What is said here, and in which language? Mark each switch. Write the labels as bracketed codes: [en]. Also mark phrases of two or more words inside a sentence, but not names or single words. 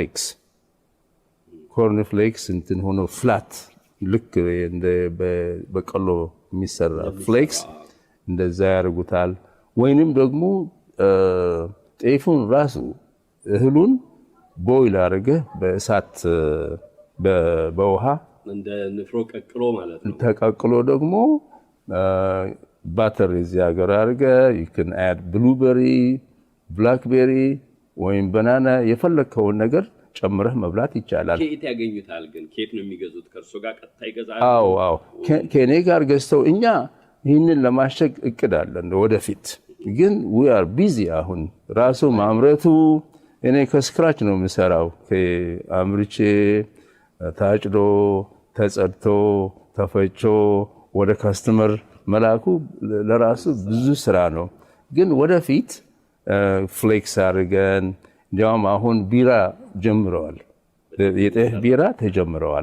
[am] ፍሌክስ እንትን ሆኖ ፍላት ልክ እንደ በቀሎ የሚሰራ ፍሌክስ እንደዛ ያደርጉታል። ወይንም ደግሞ ጤፉን ራሱ እህሉን ቦይል አድርገህ በእሳት በውሃ እንደ ንፍሮ ቀቅሎ ማለት ነው። ተቀቅሎ ደግሞ ባተር እዚህ ሀገር አድርገህ [en] you can add blueberry, blackberry [am] ወይም ባናና የፈለከውን ነገር ጨምረህ መብላት ይቻላል። ከየት ያገኙታል ግን? ከየት ነው የሚገዙት? ከእርሶ ጋር ቀጥታ ይገዛሉ? አዎ ከኔ ጋር ገዝተው እኛ ይህንን ለማሸግ እቅድ አለን ወደፊት። ግን [en] we are busy [am] አሁን ራሱ ማምረቱ እኔ ከስክራች ነው የምሰራው። አምርቼ ታጭዶ ተጸድቶ ተፈጭቶ ወደ ካስተመር መላኩ ለራሱ ብዙ ስራ ነው። ግን ወደፊት ፍሌክስ አድርገን እንዲያውም አሁን ቢራ ጀምረዋል። የጤፍ ቢራ ተጀምረዋል።